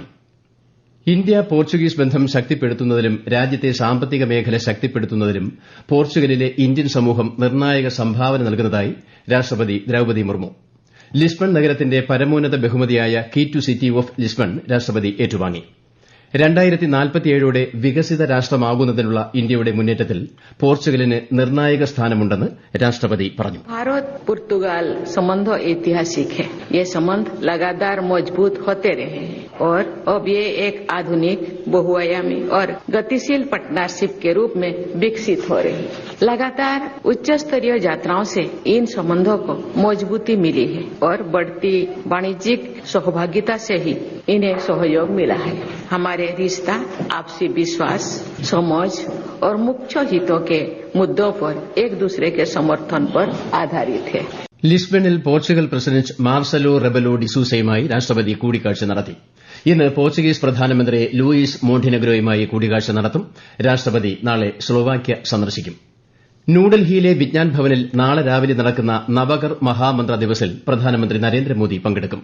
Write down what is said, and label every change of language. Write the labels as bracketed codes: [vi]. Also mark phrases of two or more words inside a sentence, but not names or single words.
[ml] ഇന്ത്യ പോർച്ചുഗീസ് ബന്ധം ശക്തിപ്പെടുത്തുന്നതിലും രാജ്യത്തെ സാമ്പത്തിക മേഖല ശക്തിപ്പെടുത്തുന്നതിലും പോർച്ചുഗലിലെ ഇന്ത്യൻ സമൂഹം നിർണായക സംഭാവന നൽകുന്നതായി രാഷ്ട്രപതി ദ്രൌപദി മുർമു. ലിസ്ബൺ നഗരത്തിന്റെ പരമോന്നത ബഹുമതിയായ [en] Key to City of Lisbon [ml] രാഷ്ട്രപതി ഏറ്റുവാങ്ങി. 2047ഓടെ വികസിത രാഷ്ട്രമാകുന്നതിനുള്ള ഇന്ത്യയുടെ മുന്നേറ്റത്തിൽ പോർച്ചുഗലിന് നിർണായക സ്ഥാനമുണ്ടെന്ന് രാഷ്ട്രപതി പറഞ്ഞു. [hi] भारत पुर्तगाल संबंध ऐतिहासिक है. ये संबंध लगातार मजबूत होते रहे हैं और अब ये एक आधुनिक, बहुआयामी और गतिशील पार्टनरशिप के रूप में विकसित हो रही है. लगातार उच्च स्तरीय यात्राओं से इन संबंधों को मजबूती मिली है और बढ़ती वाणिज्यिक सहभागिता से ही इन्हें सहयोग मिला है. हमारे रिश्ता आपसी विश्वास, समझ और मुख्य हितों के मुद्दों पर एक दूसरे के समर्थन पर आधारित है. [ml] ലിസ്ബണിൽ പോർച്ചുഗൽ പ്രസിഡന്റ് മാർസലോ റെബലോ ഡിസൂസയുമായി രാഷ്ട്രപതി കൂടിക്കാഴ്ച നടത്തി. ഇന്ന് പോർച്ചുഗീസ് പ്രധാനമന്ത്രി ലൂയിസ് മോണ്ടിനെഗ്രോയുമായി കൂടിക്കാഴ്ച നടത്തും. രാഷ്ട്രപതി നാളെ സ്ലോവാക്യ സന്ദർശിക്കും. ന്യൂഡൽഹിയിലെ വിജ്ഞാൻ ഭവനിൽ നാളെ രാവിലെ നടക്കുന്ന നവകർ മഹാമന്ത്ര ദിവസിൽ പ്രധാനമന്ത്രി നരേന്ദ്രമോദി പങ്കെടുക്കും.